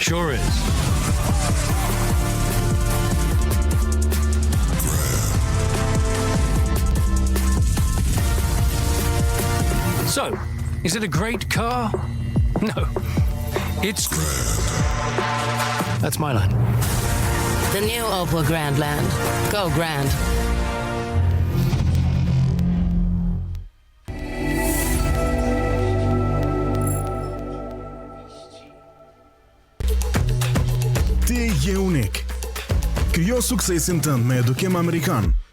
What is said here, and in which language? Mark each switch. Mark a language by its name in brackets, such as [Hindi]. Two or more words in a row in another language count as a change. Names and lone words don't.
[English] Sure is. So, is it a great car? No. It's grand. That's my line. The new Opel Grandland. Go Grand. [Albanian] Ti je unik. Krijo suksesin tënd me edukim amerikan.